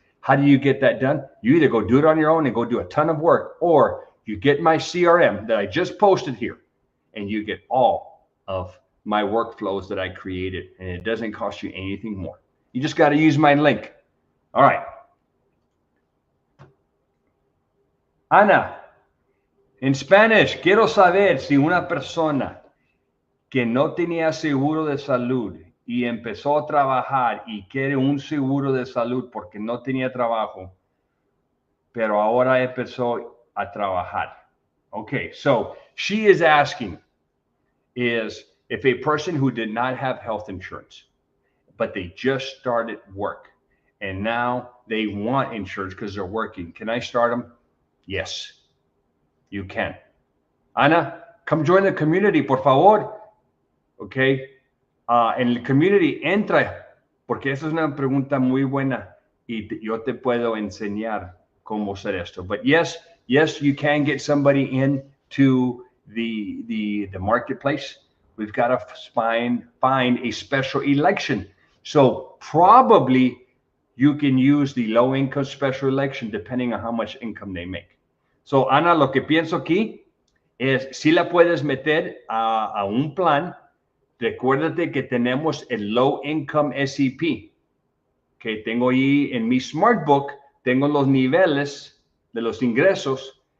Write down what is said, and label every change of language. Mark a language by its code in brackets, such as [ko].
[en] How do you get that done? You either go do it on your own and go do a ton of work, or you get my CRM that I just posted here and you get all of my workflows that I created, and it doesn't cost you anything more. You just got to use my link. All right. [es] Ana, [en] in Spanish, [es] quiero saber si una persona que no tenía seguro de salud y empezó a trabajar y quiere un seguro de salud porque no tenía trabajo, pero ahora empezó a trabajar. [en] Okay, so she is asking is, if a person who did not have health insurance, but they just started work and now they want insurance because they're working, can I start them? Yes, you can. Ana, come join the community, [es] por favor. [en] Okay. [es] En el community, entra, porque esa es una pregunta muy buena y yo te puedo enseñar cómo hacer esto. [en] But yes, you can get somebody into the marketplace. We've got to find a special election. So probably you can use the low income special election depending on how much income they make. [es] So Ana, lo que pienso aquí es si la puedes meter a un plan. Recuérdate que tenemos el low income SEP. Que tengo ahí en mi Smart Book, tengo los niveles de los ingresos.